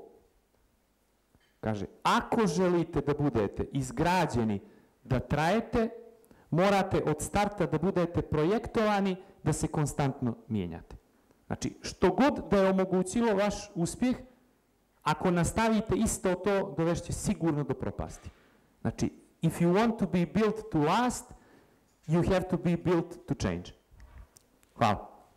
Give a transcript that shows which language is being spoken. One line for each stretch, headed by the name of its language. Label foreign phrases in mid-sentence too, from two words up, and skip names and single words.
Serbian: Kaže, ako želite da budete izgrađeni, da trajete, morate od starta da budete projektovani, da se konstantno mijenjate. Znači, što god da je omogućilo vaš uspjeh, ako nastavite isto to, dovešće sigurno do propasti. Znači,
English: if you want to be built to last, you have to be built to change.
Serbian: Hvala.